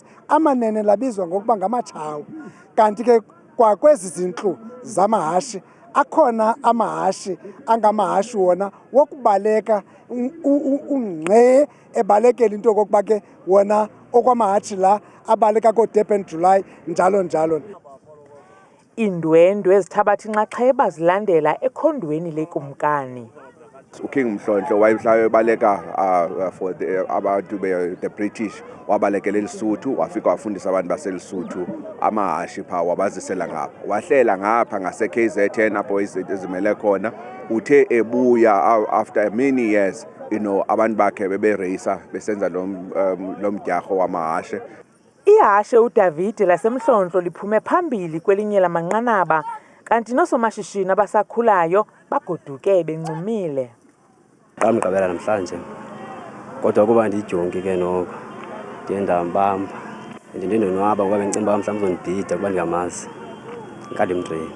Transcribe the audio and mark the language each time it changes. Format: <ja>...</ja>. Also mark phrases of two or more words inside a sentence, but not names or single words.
<xh>Amanene labizwa ngokuba ngamatshawu. Kanti ke kwakwezi zintlu zamahashe akhona amahashe angamahashe wona wokubaleka ungqe ebalekela into yokokuba ke wona okwamahashe la abaleka koDurban July njalo njalo. Iindwendwe ezithabatha inxaxheba zilandela ekhondweni lekumkani. uKing Mhlonhlo wayehlala ebaleka for abantu</xh> <en>the British,</en> <xh>wabalekela eLesotho, wafika wafundisa abantu baseLesotho amahashe pha, wabazisela ngapha. Wahlela ngapha ngase KZN apho izimele khona. Uthe ebuya</xh> <en>after many years,</en> <xh>abantu bakhe bebereyisa besenza lo mdyarho wamahashe. Ihashe uDavid laseMhlonhlo liphume phambili kwelinye lamanqanaba, kanti noosomashishini abasakhulayo bagoduke bencumile. Qamgqibela namhlanje, kodwa kuba ndijongi ke noko ndiye ndambamba ndindonwaba kuba bendicimba mhlawumbi uzondida kuba ndingamazi ngandimtreni.</xh>